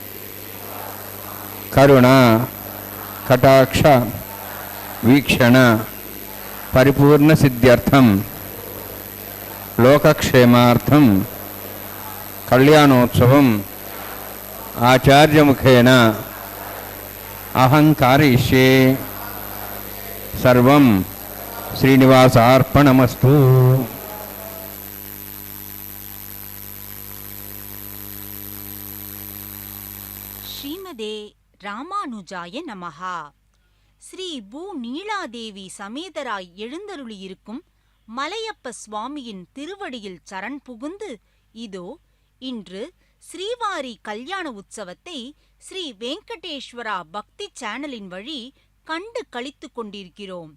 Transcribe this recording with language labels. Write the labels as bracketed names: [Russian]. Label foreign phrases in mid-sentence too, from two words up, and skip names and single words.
[Sanskrit] కరుణ కటాక్ష వీక్షణ పరిపూర్ణ సిద్ధ్యర్థం లోకక్షేమార్థం కళ్యాణోత్సవం ఆచార్యముఖేన అహం కారయిష్యే. సర్వం శ్రీనివాసార్పణమస్తు. ஸ்ரீமதே ராமானுஜாய நமஹா. [Tamil] ஸ்ரீ பூ நீலாதேவி சமேதராய் எழுந்தருளியிருக்கும் மலையப்ப சுவாமியின் திருவடியில் சரண் புகுந்து இதோ இன்று ஸ்ரீவாரி கல்யாண உற்சவத்தை ஸ்ரீ வெங்கடேஸ்வரா பக்தி சேனலின் வழி கண்டு களித்துக் கொண்டிருக்கிறோம்.